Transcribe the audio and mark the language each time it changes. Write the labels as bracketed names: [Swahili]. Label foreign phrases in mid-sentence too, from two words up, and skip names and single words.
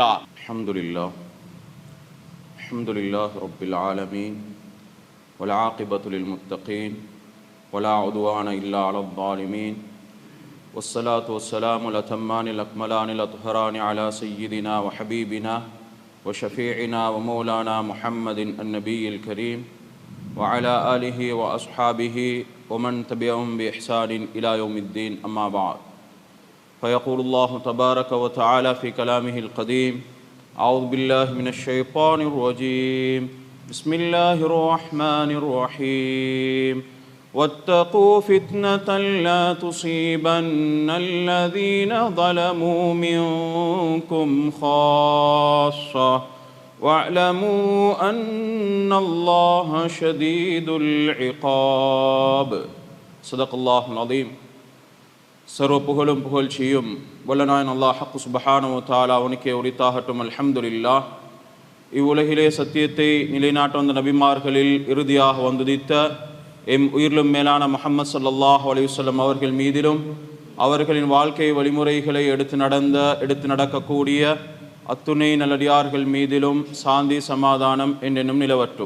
[Arabic] الحمد لله الحمد لله رب العالمين والعاقبة للمتقين ولا عدوان إلا على الظالمين والصلاة والسلام على الأتمين الأكملين الأطهرين على سيدنا وحبيبنا وشفيعنا ومولانا محمد النبي الكريم وعلى آله وأصحابه ومن تبعهم بإحسان إلى يوم الدين أما بعد فيقول الله تبارك وتعالى في كلامه القديم أعوذ بالله من الشيطان الرجيم بسم الله الرحمن الرحيم واتقوا فتنة لا تصيبن الذين ظلموا منكم خاصة واعلموا أن الله شديد العقاب صدق الله العظيم. [Tamil] சர்வ புகழும் புகழ்ச்சியும் வல்லநாயன் அல்லாஹ் ஹக்கு [Arabic] سبحانه وتعالى [Tamil] அவனுக்கே உரித்தாகட்டும். அல்ஹம்துலில்லாஹ். இவ்வுலகிலே சத்தியத்தை நிலைநாட்ட வந்த நபிமார்களில் இறுதியாக வந்துதித்த எம் உயிரிலும் மேலான முஹம்மது [Arabic] صلى الله عليه وسلم [Tamil] அவர்கள் மீதிலும் அவர்களின் வாழ்க்கை வழிமுறைகளை எடுத்து நடக்கக்கூடிய அத்துணை நல்லடியார்கள் மீதிலும் சாந்தி சமாதானம் என்றென்னும் நிலவற்றும்.